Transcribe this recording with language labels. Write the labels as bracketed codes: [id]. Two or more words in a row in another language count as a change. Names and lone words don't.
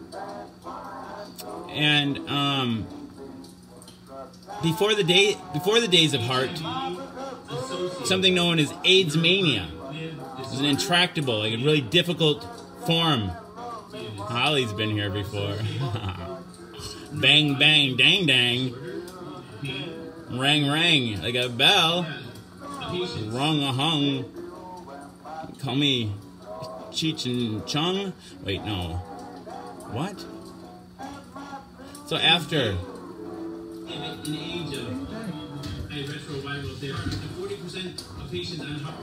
[en] And before the days of HAART, something known as AIDS mania. It was an intractable, like a really difficult form. Holly's been here before. Bang, bang, dang, dang. Rang, rang, like a bell. Rung a hung. Call me Cheech and Chong. Wait, no. What? So after an age of retroviral therapy, 40% of patients on HAART.